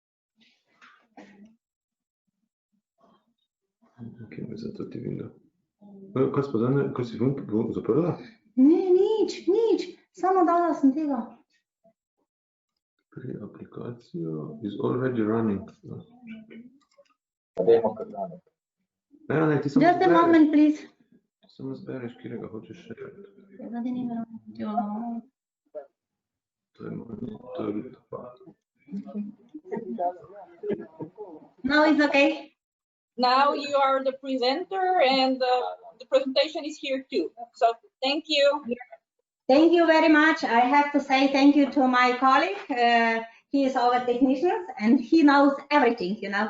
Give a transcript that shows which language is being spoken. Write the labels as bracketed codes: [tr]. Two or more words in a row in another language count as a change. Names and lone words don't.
[sl] Ok, zato ti vidim. Kaj pa danes, ko si zaprla? Ne, nič. Samo dala sem tega. [en] Pre-aplikacijo is already running. Just a moment, please. [sl] Samo zbereš, kjerega hočeš še. To je monitor. [en] Now it's okay. Now you are the presenter and the presentation is here too. So thank you. Thank you very much. I have to say thank you to my colleague. He is our technician and he knows everything, you know.